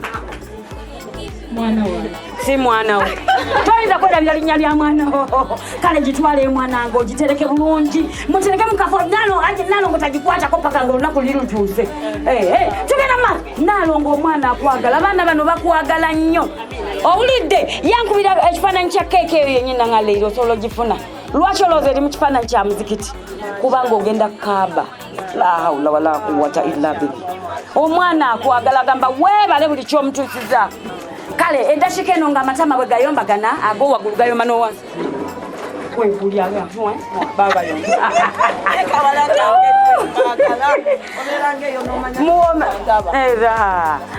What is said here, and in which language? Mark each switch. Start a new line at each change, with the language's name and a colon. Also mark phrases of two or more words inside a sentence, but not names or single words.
Ganda: si mwana we toyinza kwerabira linnya lya mwana wo kale gitwale mwanange ogitereke bulungi mutereke mukafo Nalongo tagikwatako paka nga olunaku lirutuuse tugenda maaso Nalongo omwana akwagala abaana bano bakwagala nnyo owulidde yankubira ekifaananyi kya keeke eyo yennyina nga leero osobola ogifuna lwaki olowooza eri mu kifaananyi kya muzikiti kubanga ogenda kukaaba
Arabic: لا حول ولا قوة إلا بالله
Ganda: omwana akwagala agamba weebale buli kyomutuusiza kale endashika eno nga amatama bwe gayombagana ago waggulu gayomba n'owansi webulyaga baba muwoma era